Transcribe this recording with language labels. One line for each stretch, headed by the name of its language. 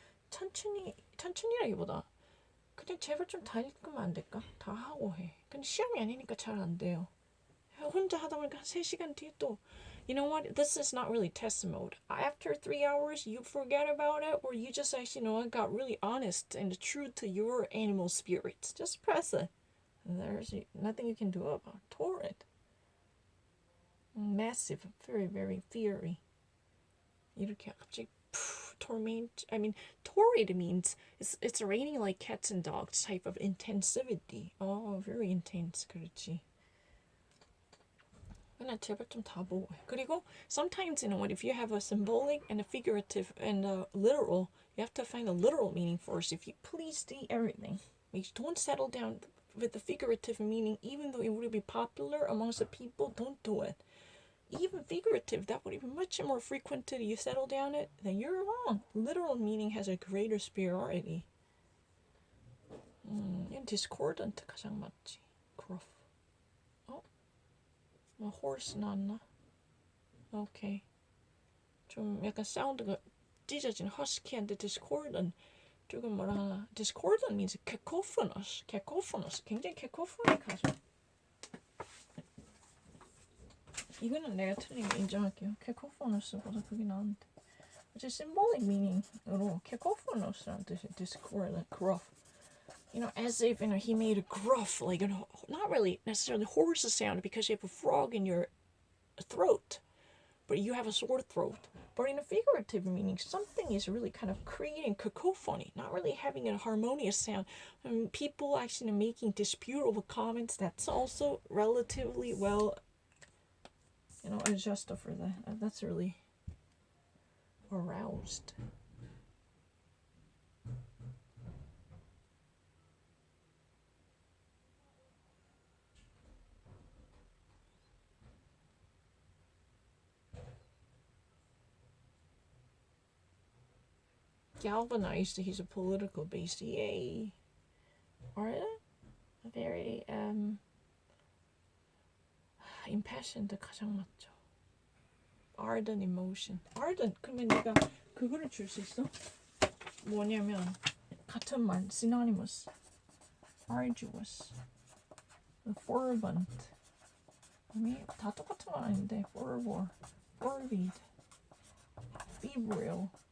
Korean: 천천히라기보다 그냥 제발 좀 다 읽으면 안 될까? 다 하고 해. 근데 시험이 아니니까 잘 안 돼요. 혼자 하다 보니까 3시간 뒤에 또
English: you know what? This is not really test mode. After 3 hours, you forget about it, or you just actually, got really honest and true to your animal spirits. Just press it. And there's nothing you can do about it. Torrent. Massive, very, very fiery.
Korean: 이렇게 갑자기 torment.
English: I mean, torrid means it's raining like cats and dogs type of intensivity. Oh, very intense.
Korean: 그렇지. 그냥 제발 좀 다 보고 해. 그리고
English: sometimes, if you have a symbolic and a figurative and a literal, you have to find a literal meaning first. If you please state everything, don't settle down with the figurative meaning, even though it would be popular amongst the people. Don't do it. Even figurative, that would be much more frequented. You settle down it, then you're wrong. Literal meaning has a greater superiority.
Korean: discordant 가장 맞지.
English: gruff.
Korean: horse 나왔나? 오케이. 좀 약간 사운드가 찢어진 허스키한데 discordant. 조금 뭐라 하나.
English: discordant means cacophonous.
Korean: 굉장히 cacophonic하죠. 이거는 내가 틀린 거 인정할게요. cacophonous보다 그게 나은데. 어제 symbolic meaning으로 cacophonous라는 뜻이 discordant, gruff.
English: As if he made a gruff, like not really necessarily horse sound because you have a frog in your throat, but you have a sore throat. But in a figurative meaning, something is really kind of creating cacophony, not really having a harmonious sound. People actually making disputable comments. That's also relatively well, adjusted for that. That's really aroused. Galvanized, he's a political base. Yay. Or very impassioned
Korean: 가장 맞죠.
English: Ardent emotion.
Korean: Ardent 그러면 내가 그거를 줄 수 있어? 뭐냐면 같은 말 synonymous. Arduous. Fervent. 아니 다 똑같은 건 아닌데 fervor, fervid, febrile.